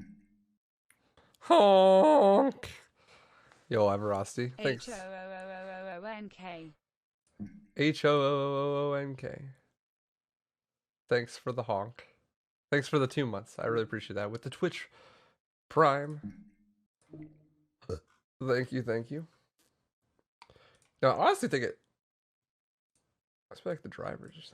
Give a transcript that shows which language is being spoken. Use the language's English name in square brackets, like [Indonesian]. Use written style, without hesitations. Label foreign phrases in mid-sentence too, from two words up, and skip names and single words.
[English] Honk. Yo, Everosty. Thanks. H-O-O-O-N-K. H-O-O-O-O-N-K. Thanks for the honk. Thanks for the 2 months. I really appreciate that. With the Twitch Prime. Thank you, thank you. No, I honestly think it... I feel like the driver just...